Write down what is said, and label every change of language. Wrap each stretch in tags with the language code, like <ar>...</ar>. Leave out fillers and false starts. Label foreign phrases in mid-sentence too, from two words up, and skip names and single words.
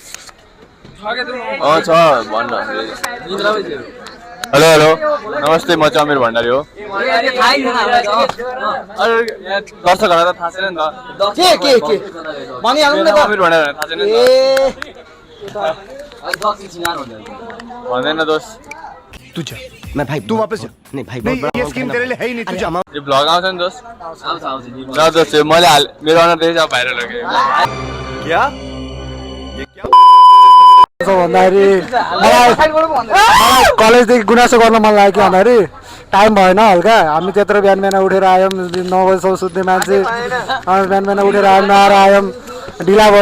<ne>छ भन्न</ne> <en>hello hello</en> <ne>नमस्ते म चाहिँ अमिर भण्डारी हो दर्शकहरूलाई त थाहा छैन नि त के भनिहाल्नु न त अमिर भण्डारी थाहा छैन नि त भन्दैन दोस्त</ne> <hi>मैं भाई तू वापस जा नहीं भाई ये स्कीम तेरे लिए है ही नहीं तू जा</hi> <ne>यो भ्लग आउँछ नि दोस्त ल दोस्त मैले मेरो अनुहार देखेर अब भाइरल हो क्या भन्दाखेरि मलाई कलेजदेखि गुनासो गर्न मन लाग्यो कि भन्दाखेरि टाइम भएन हल्का हामी त्यत्रो बिहान बिहान उठेर आयौँ 9 बजीसम्म सुत्ने मान्छे बिहान बिहान उठेर आयौँ नआएर आयौँ ढिला भयो</ne>